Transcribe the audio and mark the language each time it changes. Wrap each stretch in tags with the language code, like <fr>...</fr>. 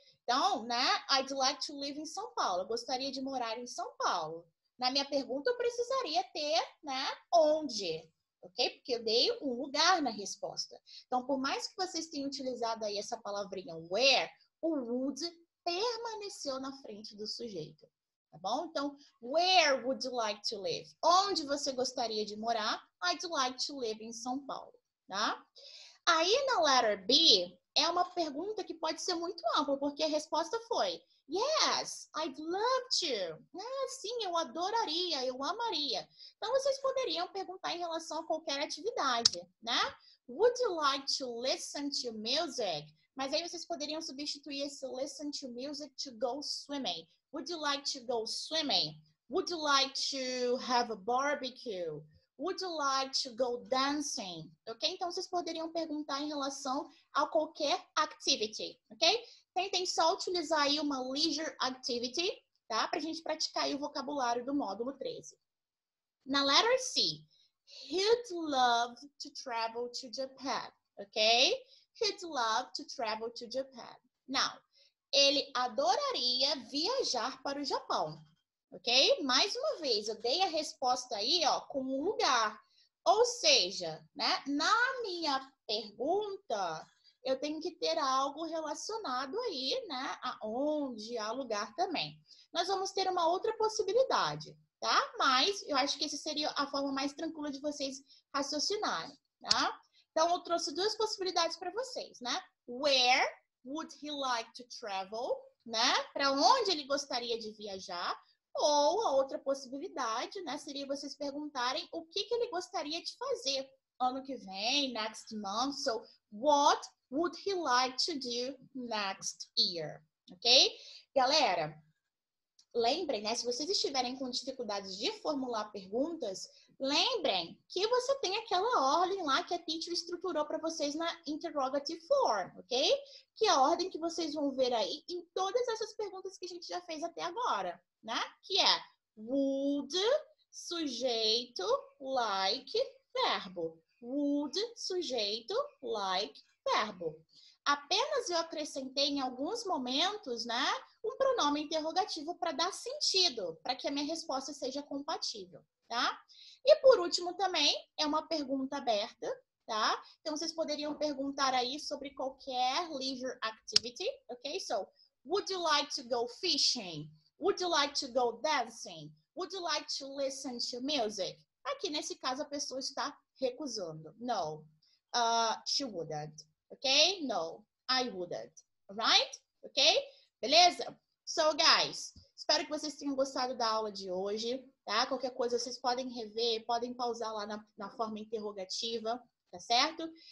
<pt>Então, né,</pt> <en>I'd like to live</en> <pt>em São Paulo. Eu gostaria de morar em São Paulo. Na minha pergunta, eu precisaria ter, né, onde, ok? Porque eu dei um lugar na resposta. Então, por mais que vocês tenham utilizado aí essa palavrinha where, o would permaneceu na frente do sujeito, tá bom?</pt> <en>Então, where would you like to live?</en> <pt>Onde você gostaria de morar?</pt> <en>I'd like to live</en> <pt>em São Paulo, tá? Aí, na letter B, é uma pergunta que pode ser muito ampla, porque a resposta foi</pt> <en>yes, I'd love to.</en> <pt>Sim, eu adoraria, eu amaria. Então, vocês poderiam perguntar em relação a qualquer atividade, né?</pt> <en>Would you like to listen to music?</en> <pt>Mas aí vocês poderiam substituir esse</pt> <en>listen to music to go swimming.</en> <pt>Would you like to go swimming? Would you like to have a barbecue? Would you like to go dancing? Ok? Então, vocês poderiam perguntar em relação a qualquer activity, ok? Tentem só utilizar aí uma leisure activity, tá? Para a gente praticar aí o vocabulário do módulo 13.</pt> <en>Na letter C, he'd love to travel to Japan, ok? He'd love to travel to Japan.</en> <pt>Now, ele adoraria viajar para o Japão. Ok? Mais uma vez, eu dei a resposta aí, ó, com um lugar. Ou seja, né, na minha pergunta, eu tenho que ter algo relacionado aí, né, aonde, a lugar também. Nós vamos ter uma outra possibilidade, tá? Mas eu acho que essa seria a forma mais tranquila de vocês raciocinarem, tá? Então, eu trouxe duas possibilidades para vocês, né?</pt> <en>Where would he like to travel, né?</en> <pt>Para onde ele gostaria de viajar? Ou a outra possibilidade, né, seria vocês perguntarem o que ele gostaria de fazer ano que vem,</pt> <en>next month. So, what would he like to do next year? Ok? Galera,</en> <pt>lembrem, né? Se vocês estiverem com dificuldades de formular perguntas, lembrem que você tem aquela ordem lá que a teacher estruturou para vocês na interrogative form, ok? Que é a ordem que vocês vão ver aí em todas essas perguntas que a gente já fez até agora, né? Que é would, sujeito, like, verbo. Would, sujeito, like, verbo. Apenas eu acrescentei em alguns momentos, né, um pronome interrogativo para dar sentido, para que a minha resposta seja compatível, tá? E por último também, é uma pergunta aberta, tá? Então vocês poderiam perguntar aí sobre qualquer leisure activity, ok?</pt> <en>So, would you like to go fishing? Would you like to go dancing? Would you like to listen to music?</en> <pt>Aqui nesse caso a pessoa está recusando.</pt> <en>No, she wouldn't. Ok? No, I wouldn't. Alright? Ok? Beleza? So, guys,</en> <pt>espero que vocês tenham gostado da aula de hoje, tá? Qualquer coisa vocês podem rever, podem pausar lá na forma interrogativa, tá certo?</pt>